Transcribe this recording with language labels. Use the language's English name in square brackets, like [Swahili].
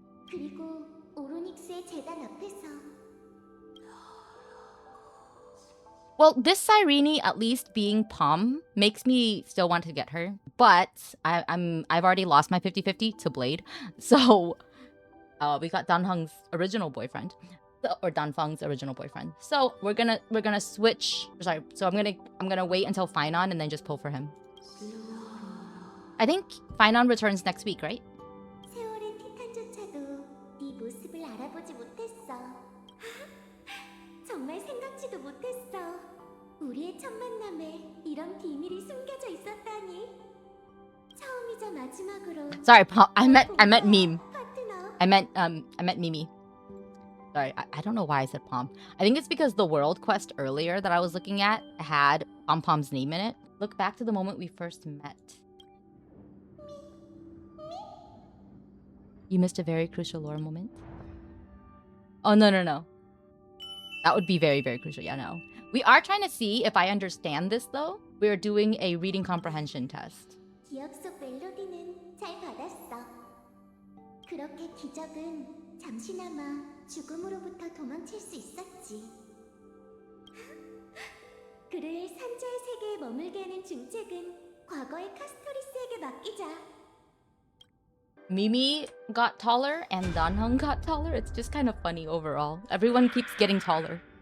[Korean] 그리고 오로닉스의 재단 앞에서 [English] Well, this Cyrene, at least being Palm, makes me still want to get her. But I've already lost my 50-50 to Blade. So we got Danhung's original boyfriend. Or Danfeng's original boyfriend. So we're gonna switch. Sorry, so I'm gonna wait until Finon and then just pull for him. I think Finon returns next week, right? [Korean] 세월의 티탄조차도 네 모습을 알아보지 못했어. 정말 생각지도 못했어. 우리의 첫 만남에 이런 비밀이 숨겨져 있었다니. 처음이자 마지막으로. [English] Sorry, I meant meme. [Korean] 파트너. [English] I meant Mimi. Sorry, I don't know why I said Pom. I think it's because the world quest earlier that I was looking at had Pom's name in it. Look back to the moment we first met. You missed a very crucial lore moment. Oh, no. That would be very, very crucial. Yeah, no. We are trying to see if I understand this, though. We're doing a reading comprehension test. [Korean] 기억 속 멜로디는 잘 받았어. 그렇게 기적은 잠시나마 죽음으로부터 도망칠 수 있었지. 그를 산자의 세계에 머물게 하는 중책은 과거의 카스토리스에게 맡기자. [English] Mimi got taller and Danhung got taller. It's just kind of funny overall. Everyone keeps getting taller.